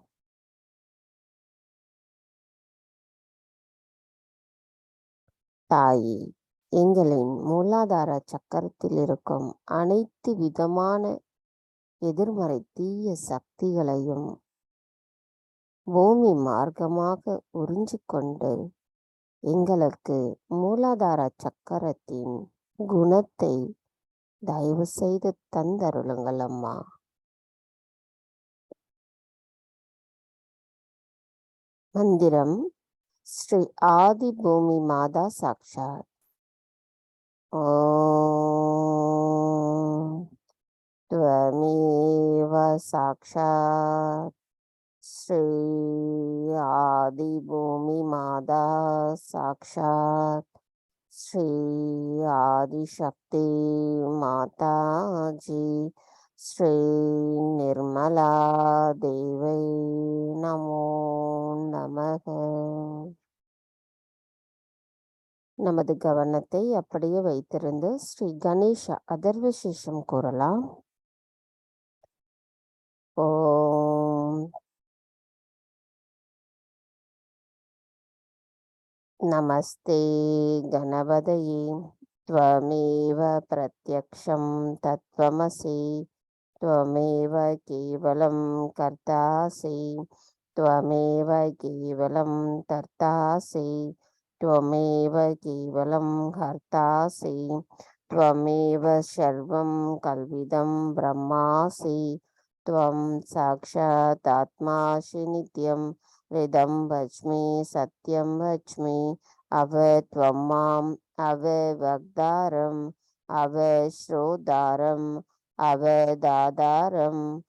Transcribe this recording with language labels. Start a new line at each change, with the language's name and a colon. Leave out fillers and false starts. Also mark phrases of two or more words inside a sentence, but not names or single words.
Tamil: தாயே, எங்களின் மூலாதார சக்கரத்தில் இருக்கும் அனைத்து விதமான எதிர்மறை தீய சக்திகளையும் பூமி மார்க்கமாக உறிஞ்சிக்கொண்டு எங்களுக்கு மூலாதார சக்கரத்தின் குணத்தை தயவு செய்து தந்தருளுங்கள் அம்மா. மந்திரம் ஸ்ரீ ஆதி பூமி மாதா சாக்ஷாத்.
Sanskrit: ஓம் त्वमेव साक्षात् श्री आदिभूमि माता साक्षात् श्री आदिशक्ति माता जी श्री निर्मला देवी नमो नमः.
Tamil: நமது கவனத்தை அப்படியே வைத்திருந்து ஸ்ரீ கணேஷ அதர்வசேஷம் கூறலாம்.
Sanskrit: ओम् नमस्ते गणपतये त्वमेव प्रत्यक्षं तत्त्वमसि त्वमेव केवलं कर्तासि त्वमेव केवलं कर्तासि त्वमेव केवलं हर्तासि त्वमेव सर्वं कल्विदं ब्रह्मासि त्वं साक्षात् आत्मासि नित्यं हृदं वच्मि सत्यं वच्मि अव त्वं माम् अववक्तारम् अवश्रोतारम् अवदातारम्